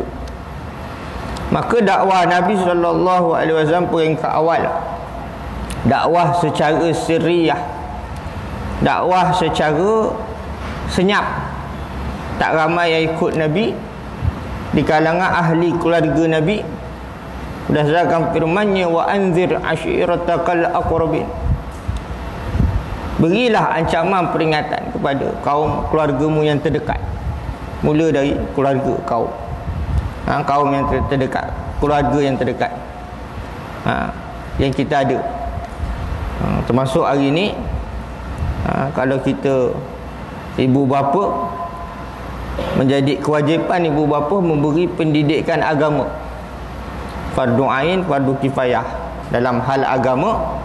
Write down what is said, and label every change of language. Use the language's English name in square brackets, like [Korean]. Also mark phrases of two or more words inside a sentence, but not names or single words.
[Malay] Maka dakwah Nabi SAW peringkat awal, dakwah secara sirriyah, dakwah secara senyap, tak ramai yang ikut Nabi di kalangan ahli keluarga Nabi. Berdasarkan firman-Nya, [Arabic] وأنذر عشيرتك الأقربين, [Malay] berilah ancaman peringatan kepada kaum keluargamu yang terdekat. Mula dari keluarga kaum, kaum yang terdekat, keluarga yang terdekat, yang kita ada. Termasuk hari ni, kalau kita ibu bapa, menjadi kewajipan ibu bapa memberi pendidikan agama, fardu ain, fardu kifayah dalam hal agama.